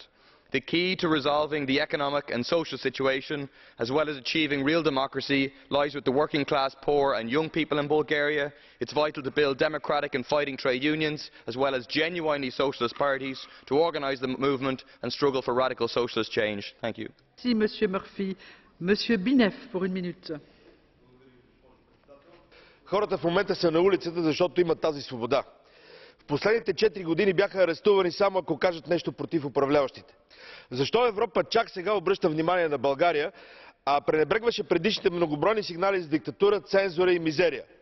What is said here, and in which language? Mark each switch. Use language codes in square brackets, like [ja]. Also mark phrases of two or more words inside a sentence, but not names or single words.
[en] The key to resolving the economic and social situation, as well as achieving real democracy, lies with the working class, poor and young people in Bulgaria. It is vital to build democratic and fighting trade unions, as well as genuinely socialist parties, to organise the movement and struggle for radical socialist change. Thank you. [fr] Merci, Monsieur Murphy. Monsieur Binev pour une minute. [bg] Хората в момента са на улицата, защото имат тази свобода. В последните 4 години бяха арестувани само ако кажат нещо против управляващите. Защо Европа чак сега обръща внимание на България, а пренебрегваше предишните многобройни сигнали за диктатура, цензура и мизерия?